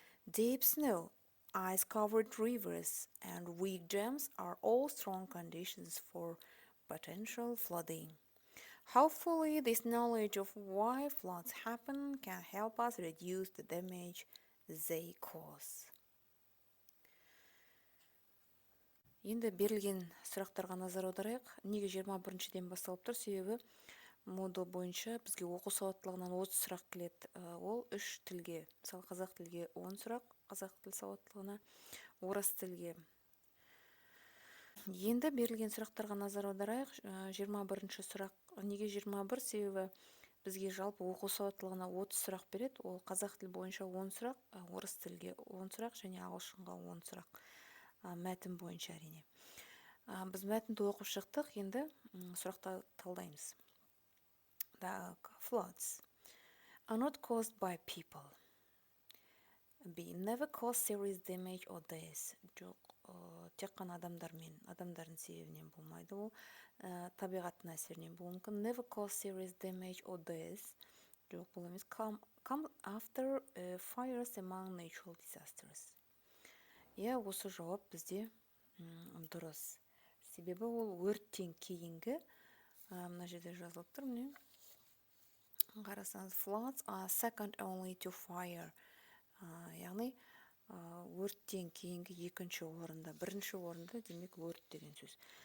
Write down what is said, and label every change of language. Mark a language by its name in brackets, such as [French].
[English] Deep snow, ice-covered rivers, and weak dams are all strong conditions for potential flooding. Hopefully, this knowledge of why floods happen can help us reduce the damage they cause. [Kazakh] Енді берілген сұрақтарға назар аударайық. Неге 21-ден басталып тұр? Себебі модуль бойынша бізге оқу сауаттылығынан 30 сұрақ келеді. Ол 3 тілге. Мысалы, қазақ тілге 10 сұрақ, қазақ тіл сауаттылығына, орыс тілге. Енді берілген сұрақтарға назар аударайық. 21-ші сұрақ. Неге 21? Себебі бізге жалпы оқу сауаттылығына 30 сұрақ береді. Ол қазақ тіл бойынша 10 сұрақ, орыс тілге 10 сұрақ және ағылшынға 10 сұрақ. Мәтін бойынша әрине. Біз мәтінді оқып шықтық, енді сұрақта талдаймыз. [English] Floods are not caused by people. B. Never cause serious damage or death. [Kazakh] Жоқ, тек қана адамдардың себебінен болмайды. Ол табиғаттың әсерінен болуы мүмкін. [English] Never cause serious damage or death. [Kazakh] Жоқ, бұл емес. [English] Come after fires among natural disasters. [Kazakh] Осы жауап бізде дұрыс. Себебі ол өрттен кейінгі, мына жерде жазылып тұр, міне. Қарасаңыз, [English] floods are second only to fire. [Kazakh] Яғни, өрттен кейінгі екінші орында, бірінші орында, демек өрт деген сөз.